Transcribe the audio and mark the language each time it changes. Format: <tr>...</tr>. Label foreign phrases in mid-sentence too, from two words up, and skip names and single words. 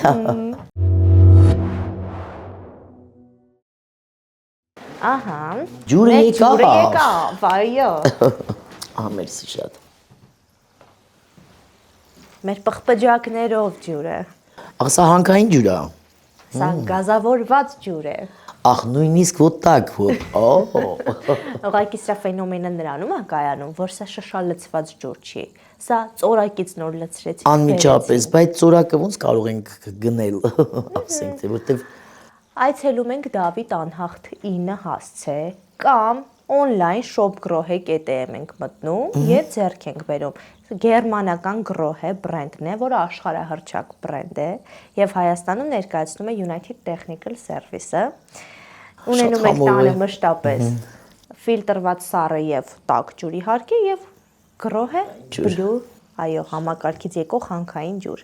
<hy>Ահա։ Ջուրը եկավ։ Ջուրը եկավ, այո։ Մերսի շատ։ Մեր պղպջակներով ջուրը։ Ասա հանքային ջուր է։ Սա գազավորված ջուր է։ Ախ, նույնիսկ</hy> <ru>вот так вот։</ru> <hy>Ուղղակի սա ֆենոմենը նրանում է կայանում, որ սա շշալցված ջուր չի։ Սա ծորակից նոր լցրեցին։ Անմիջապես, բայց ծորակը ոնց կարող ենք գնել, ասենք թե որտեվ Այցելում ենք Դավիթ Անհախտ 9 հասցե կամ</hy> <en>on-line shop</en> <hy>Grohe կետեմ ենք մտնում եւ ձեռք ենք բերում։ Գերմանական Grohe բրենդն է, որը աշխարհահռչակ բրենդ է եւ Հայաստանում ներկայացնում է United Technical Service-ը։ Ունենում եք տանը մշտապես ֆիլտրված սառը եւ տաք ջուր իհարկե եւ Grohe Blue, այո, համակարգից եկող հանքային ջուր։</hy>